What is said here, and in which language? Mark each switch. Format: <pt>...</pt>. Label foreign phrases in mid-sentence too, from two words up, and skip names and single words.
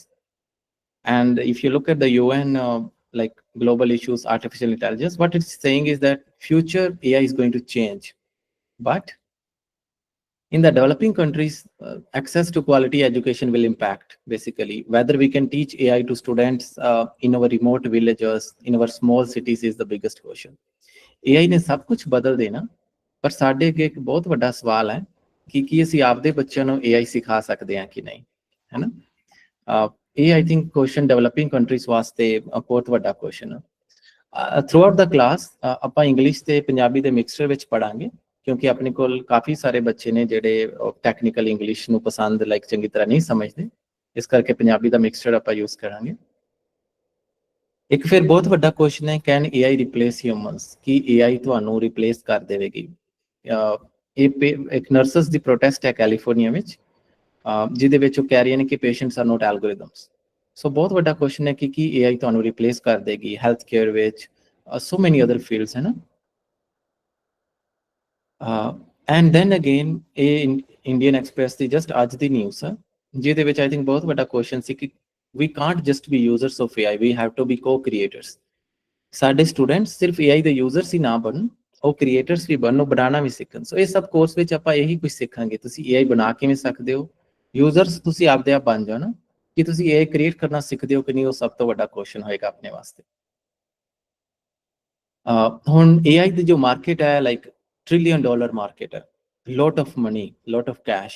<en>And if you look at the UN, like global issues, artificial intelligence, what it's saying is that future AI is going to change. But in the developing countries, access to quality education will impact, basically. Whether we can teach AI to students in our remote villages, in our small cities is the biggest question.</en> <pa>AI ਨੇ ਸਭ ਕੁਝ ਬਦਲ ਦੇਣਾ, ਪਰ ਸਾਡੇ ਅੱਗੇ ਇੱਕ ਬਹੁਤ ਵੱਡਾ ਸਵਾਲ ਹੈ ਕਿ ਕੀ ਅਸੀਂ ਆਪਦੇ ਬੱਚਿਆਂ ਨੂੰ AI ਸਿਖਾ ਸਕਦੇ ਹਾਂ ਕਿ ਨਹੀਂ, ਹੈ ਨਾ? ਇਹ</pa> <en>I think question developing countries</en> <pa>ਵਾਸਤੇ ਬਹੁਤ ਵੱਡਾ question ਹੈ।</pa> <en>Throughout the class,</en> <pa>ਆਪਾਂ ਇੰਗਲਿਸ਼ ਤੇ ਪੰਜਾਬੀ ਦੇ ਮਿਕਸਚਰ ਵਿੱਚ ਪੜਾਂਗੇ, ਕਿਉਂਕਿ ਆਪਣੇ ਕੋਲ ਕਾਫੀ ਸਾਰੇ ਬੱਚੇ ਨੇ ਜਿਹੜੇ</pa> <en>technical English</en> <pa>ਨੂੰ ਪਸੰਦ ਲਾਈਕ ਚੰਗੀ ਤਰ੍ਹਾਂ ਨਹੀਂ ਸਮਝਦੇ, ਇਸ ਕਰਕੇ ਪੰਜਾਬੀ ਦਾ ਮਿਕਸਚਰ ਆਪਾਂ ਯੂਜ਼ ਕਰਾਂਗੇ। ਇੱਕ ਫਿਰ ਬਹੁਤ ਵੱਡਾ ਕੁਐਸਚਨ ਹੈ,</pa> <en>can AI replace humans?</en> <pa>ਕੀ AI ਤੁਹਾਨੂੰ ਰਿਪਲੇਸ ਕਰ ਦੇਵੇਗੀ? ਇੱਕ ਨਰਸਸ ਦੀ ਪ੍ਰੋਟੈਸਟ ਹੈ ਕੈਲੀਫੋਰਨੀਆ ਵਿੱਚ, ਜਿਹਦੇ ਵਿੱਚ ਉਹ ਕਹਿ ਰਹੀਆਂ ਨੇ ਕਿ</pa> <en>patients are not algorithms.</en> <pa>ਸੋ ਬਹੁਤ ਵੱਡਾ ਕੁਐਸਚਨ ਹੈ ਕਿ ਕੀ AI ਤੁਹਾਨੂੰ ਰਿਪਲੇਸ ਕਰ ਦੇਗੀ ਹੈਲਥ ਕੇਅਰ ਵਿੱਚ,</pa> <en>so many other fields,</en> <pa>ਹੈ ਨਾ।</pa> <en>and then again</en> <pa>ਇਹ ਇੰਡੀਅਨ ਐਕਸਪ੍ਰੈਸ ਦੀ ਜਸਟ ਅੱਜ ਦੀ ਨਿਊਜ਼ ਹੈ, ਜਿਹਦੇ ਵਿੱਚ</pa> <en>I think</en> <pa>ਬਹੁਤ ਵੱਡਾ ਕੁਐਸਚਨ ਸੀ ਕਿ</pa> <en>we can't just be users of AI, we have to be co-creators।</en> <pa>ਸਾਡੇ ਸਟੂਡੈਂਟਸ ਸਿਰਫ AI ਦੇ ਯੂਜ਼ਰਸ ਹੀ ਨਾ ਬਣਨ, ਉਹ ਕ੍ਰੀਏਟਰਸ ਵੀ ਬਣਨ, ਉਹ ਬਣਾਉਣਾ ਵੀ ਸਿੱਖਣ। ਸੋ ਇਹ ਸਭ ਕੋਰਸ ਵਿੱਚ ਆਪਾਂ ਇਹੀ ਕੁਝ ਸਿੱਖਾਂਗੇ, ਤੁਸੀਂ AI ਬਣਾ ਕਿਵੇਂ ਸਕਦੇ ਹੋ, ਯੂਜ਼ਰਸ ਤੁਸੀਂ ਆਪਦੇ ਆਪ ਬਣ ਜਾਓ ਨਾ, ਕਿ ਤੁਸੀਂ AI ਕ੍ਰੀਏਟ ਕਰਨਾ ਸਿੱਖਦੇ ਹੋ ਕਿ ਨਹੀਂ, ਉਹ ਸਭ ਤੋਂ ਵੱਡਾ ਕੁਐਸਚਨ ਹੋਏਗਾ ਆਪਣੇ ਵਾਸਤੇ। ਹੁਣ AI ਦੀ ਜੋ ਮਾਰਕੀਟ ਹੈ, ਲਾਈਕ $1 trillion ਮਾਰਕੀਟ ਹੈ,</pa> <en>lot of money, lot of cash.</en>